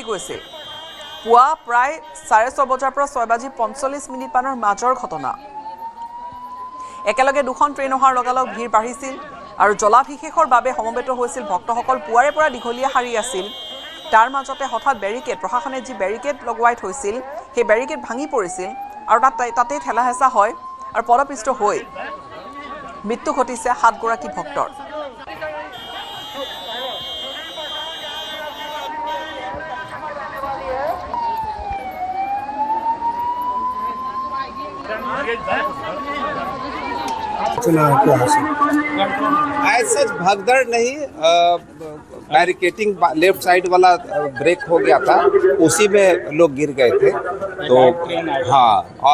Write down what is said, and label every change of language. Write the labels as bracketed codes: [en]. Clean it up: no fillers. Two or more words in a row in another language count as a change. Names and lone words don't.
[as] গৈছিল পুৱা প্ৰায় 6:30 বজাৰ পৰা 6:45 মানৰ মাজৰ ঘটনা একেলগে দুখন ট্ৰেইন অহাৰ লগালগ ভিৰ বাঢ়িছিল আৰু জলাভিষেকৰ বাবে সমবেত হৈছিল ভক্তসকল পুৱাৰে পৰা দীঘলীয়া শাৰী আছিল তাৰ মাজতে হঠাৎ বেৰিকেড প্ৰশাসনে যি বেৰিকেড লগোৱাই থৈছিল সেই বেৰিকেড ভাঙি পৰিছিল আৰু তাতে ঠেলা হেঁচা হয় আৰু পদপিষ্ট হৈ মৃত্যু ঘটিছে 7 গৰাকী ভক্তৰ [hi] ऐसा भगदड़ नहीं बैरिकेटिंग [en] left side [hi] वाला ब्रेक हो गया था उसी में लोग गिर गए थे तो हाँ और